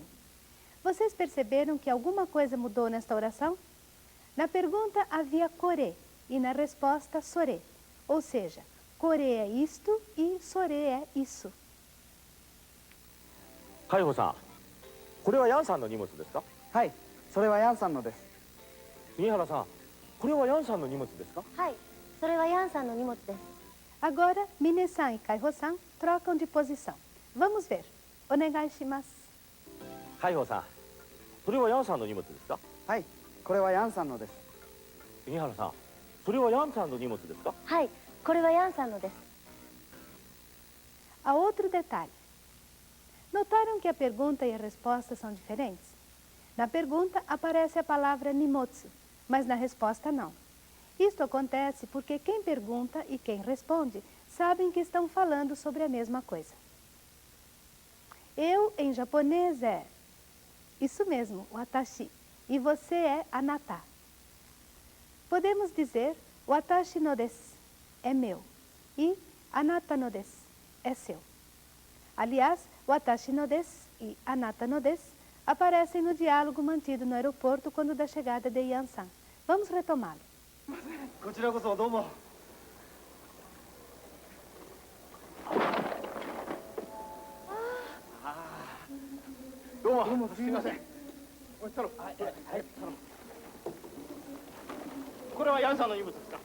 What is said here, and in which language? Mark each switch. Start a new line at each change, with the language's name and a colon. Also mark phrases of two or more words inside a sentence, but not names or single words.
Portuguese: Vocês perceberam que alguma coisa mudou nesta oração? Na pergunta havia kore e na resposta sore. Ou seja, kore é isto e sore é isso.
Japanese: 海宝さん、これはヤンさんの荷物ですか？はい、それはヤンさんのです。杉原さん、これはヤンさんの荷物ですか？はい、それはヤンさんの荷物です。
Portuguese: Agora, Mine-san e Kaiho-san trocam de posição. Vamos ver.
Japanese: お願いします. 海宝さん、それはヤンさんの荷物ですか？はい、これはヤンさんのです。杉原さん、それはヤンさんの荷物ですか？はい、これはヤンさんのです。
Portuguese: Há outro detalhe. Notaram que a pergunta e a resposta são diferentes? Na pergunta aparece a palavra nimotsu, mas na resposta não. Isto acontece porque quem pergunta e quem responde sabem que estão falando sobre a mesma coisa. Eu, em japonês, é isso mesmo, watashi, e você é anata. Podemos dizer
Japanese: 私のです,
Portuguese: é meu, e
Japanese: あなたのです,
Portuguese: é seu. Aliás,
Japanese: 私のです
Portuguese: e
Japanese: あなたのです
Portuguese: aparecem no diálogo mantido no aeroporto quando da chegada de Yan-san. Vamos retomá-lo.
Japanese: こちらこそどうも。どうもすみません。おい太郎、はい、太郎。これはヤンさんの荷物ですか？